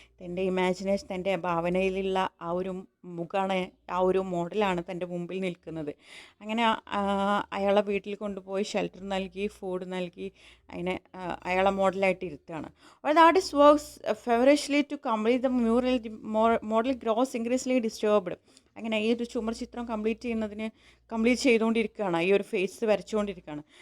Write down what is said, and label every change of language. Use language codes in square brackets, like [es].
[ml] തൻ്റെ ഇമാജിനേഷൻ, തൻ്റെ ഭാവനയിലുള്ള ആ ഒരു മുഖമാണ്, ആ ഒരു മോഡലാണ് തൻ്റെ മുമ്പിൽ നിൽക്കുന്നത്. അങ്ങനെ അയാളെ വീട്ടിൽ കൊണ്ടുപോയി ഷെൽട്ടർ നൽകി, ഫുഡ് നൽകി, അതിനെ അയാളെ മോഡലായിട്ട് ഇരുത്തുകയാണ്. [en] While the artist works feverishly to complete the mural, the model grows increasingly disturbed. [ml] അങ്ങനെ ഈ ഒരു ചുമർ ചിത്രം കംപ്ലീറ്റ് ചെയ്തുകൊണ്ടിരിക്കുകയാണ്, ഈ ഒരു ഫേസ് വരച്ചുകൊണ്ടിരിക്കുകയാണ്.